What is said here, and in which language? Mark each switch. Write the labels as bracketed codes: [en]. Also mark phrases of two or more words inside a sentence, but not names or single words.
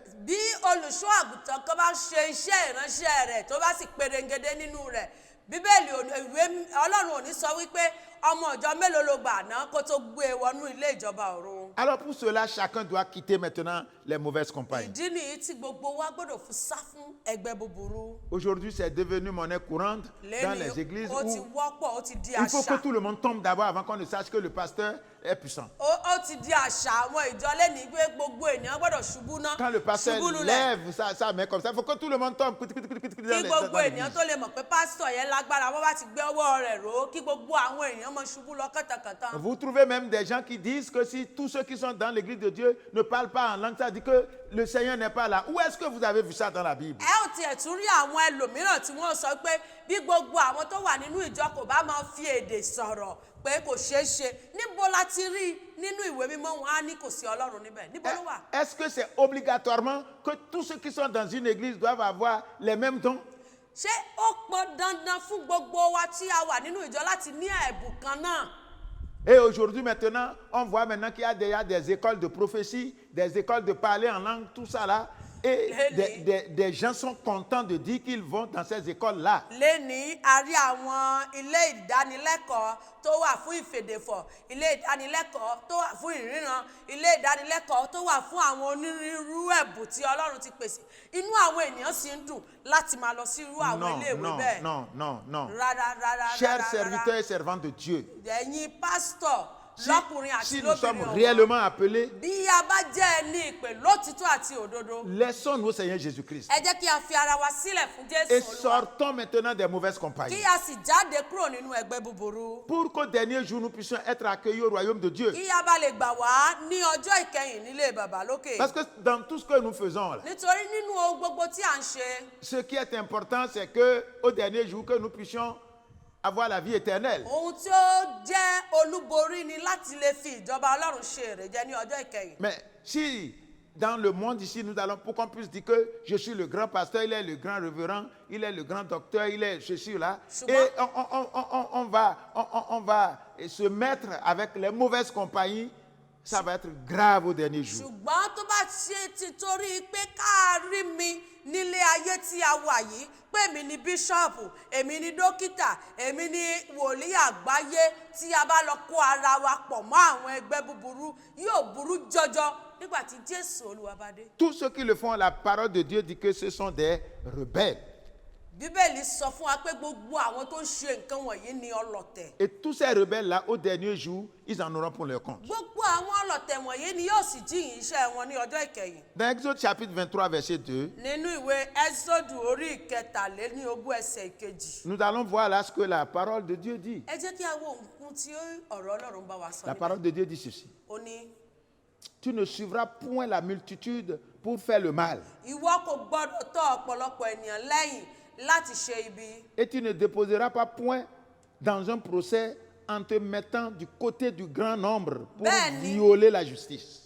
[yo] bí olùṣọ́ àgùntàn kan bá ṣe iṣẹ́ ìránṣẹ́ rẹ̀ tó bá sì perengede nínú rẹ̀ bíbélì ìwé Ọlọ́run ò ní sọ wípé ọmọ ìjọ mélòó ló gbà náà kó tó gbé e wọnú ilé ìjọba ọ̀run. [fr] Alors pour cela, chacun doit quitter maintenant les mauvaises compagnies. [yo] ìdí nìyí tí gbogbo wa gbọ́dọ̀ fi sá fún ẹgbẹ́ búburú. [fr] Aujourd'hui, c'est devenu monnaie courante dans les églises [yo] ó ti [fr] où [yo] wọ́pọ̀ ó ti di [fr] il faut que [yo] àṣà. [fr] tout le monde tombe d'abord avant qu'on ne sache que le pasteur est puissant. [yo] ó ti di àṣà àwọn ìjọ lẹ́nìí pé gbogbo ènìyàn gbọ́dọ̀ ṣubú ná. [fr] Quand le pasteur [yo] ṣubú lulẹ̀. [fr] lève sa main comme ça, il faut que tout le monde tombe dans [yo] kí gbogbo ènìyàn tó lè mọ̀ pé pásítọ̀ yẹn lágbára wọ́n bá ti gbé ọwọ́ rẹ̀ ró kí gbogbo àwọn èèyàn mọ̀ ṣubú lọ kàtàkàtà. [fr] Vous trouvez même des gens qui disent que si tous ceux qui sont dans l'église de Dieu ne parlent pas en langue, ça dit que le Seigneur n'est pas là. Où est-ce que vous avez vu ça dans la Bible? [yo] ẹ ò tiẹ̀ tún rí àwọn ẹlòmíràn tí wọ́n sọ pé bí gbogbo àwọn tó wà nínú ìjọ kò bá máa fi èdè sọ̀rọ̀ pé kò ṣeé ṣe níbo la ti rí nínú ìwé mímọ́ wọn á ní kò sí Ọlọ́run níbẹ̀ níbo ló wà. [fr] Est-ce que c'est obligatoirement que tous ceux qui sont dans une église doivent avoir les mêmes dons? [yo] ṣé ó pọn dandan fún gbogbo wa tí a wà nínú ìjọ láti ní ẹ̀bùn kan náà? [fr] Et aujourd'hui, maintenant, on voit maintenant qu'il y a déjà des écoles de prophétie, des écoles de parler en langue, tout ça là. Et des gens sont contents de dire qu'ils vont dans ces écoles-là. [yo] Lénìí a rí àwọn ilé ìdánilẹ́kọ̀ọ́ tó wà fún ìfèdèfọ̀, ilé ìdánilẹ́kọ̀ọ́ tó wà fún ìríran, ilé ìdánilẹ́kọ̀ọ́ tó wà fún àwọn onírúurú ẹ̀bùn tí Ọlọ́run ti pèsè. Inú àwọn ènìyàn sì ń dùn láti máa lọ sí irú àwọn ilé ìwé bẹ́ẹ̀. [fr] Non. [yo] Rárá. [fr] Chers serviteurs et servantes de Dieu, [yo] Ẹ̀yin pásítọ̀ lọ́kùnrin àti [fr] si nous sommes [yo] lóbìnrin [fr] réellement appelés, [yo] bí a bá jẹ́ ẹni ìpè lótìtọ́ àti òdodo, [fr] laissons au Seigneur Jésus-Christ [yo] ẹ jẹ́ kí a fi ara wa sílẹ̀ fún [fr] et [yo] Jésù Olúwa. [fr] sortons maintenant des mauvaises [yo] Kí [fr] compagnies [yo] a sì jáde kúrò nínú ẹgbẹ́ búburú. [fr] pour qu'au dernier jour nous puissions être accueillis au royaume de Dieu. [yo] Kí a bá lè gbà wá ní ọjọ́ ìkẹyìn nílé bàbá lókè. [fr] Parce que dans tout ce que nous faisons là, [yo] Nítorí nínú ohun gbogbo tí à ń ṣe, [fr] ce qui est important, c'est qu'au dernier jour, que nous puissions avoir la vie éternelle. [yo] ohun tí ó jẹ́ olúborí ni láti lè fi ìjọba Ọlọ́run ṣe èrè jẹ ní ọjọ́ ìkẹyìn. [fr] Mais si dans le monde ici, nous allons, pour qu'on puisse dire que je suis le grand pasteur, il est le grand révérend, il est le grand docteur, il est ceci, là, et on va se mettre avec les mauvaises compagnies, ça va être grave au dernier jour. [yo] Ṣùgbọ́n tó bá ṣe ti torí pé ká rí mi nílé ayé tí a wà yìí pé èmi ni bíṣọ́ọ̀pù, èmi ni dókítà, èmi ni wòlíì àgbáyé tí a bá lọ kó ara wa pọ̀ mọ́ àwọn ẹgbẹ́ búburú yóò burú jọjọ nígbà tí Jésù Olúwa bá dé. [fr] Tous ceux qui le font, la parole de Dieu dit que ce sont des rebelles. [yo] Bíbélì sọ fún wa pé gbogbo àwọn tó ń ṣe nǹkan wọ̀nyí ni ọlọ̀tẹ̀. [fr] Et tous ces rebelles-là, au dernier jour, ils en auront pour leur compte. [yo] Gbogbo àwọn ọlọ̀tẹ̀ wọ̀nyí ni yóò sì jíyìn iṣẹ́ wọn ní ọjọ́ ìkẹyìn. [fr] Dans Exode chapitre 23, verset 2, [yo] Nínú ìwé Ẹ́sọ́dù orí ìkẹtàléníogún ẹsẹ̀ ìkejì. [fr] nous allons voir là ce que la parole de Dieu dit. [yo] Ẹ jẹ́ kí a wo nǹkan tí ọ̀rọ̀ Ọlọ́run bá wa sọ [fr] La [yo] níbẹ̀. [fr] parole de Dieu dit ceci. [yo] Ó ní [fr] Tu ne suivras point la multitude pour faire le mal. [yo] ìwọ kò gbọdọ̀ tọ̀ ọ̀pọ̀lọpọ̀ ènìyàn lẹ́yìn láti ṣe ibi. [fr] Et tu ne déposeras pas point dans un procès en te mettant du côté du grand nombre pour [yo] Bẹ́ẹ̀ni. [fr] violer la justice.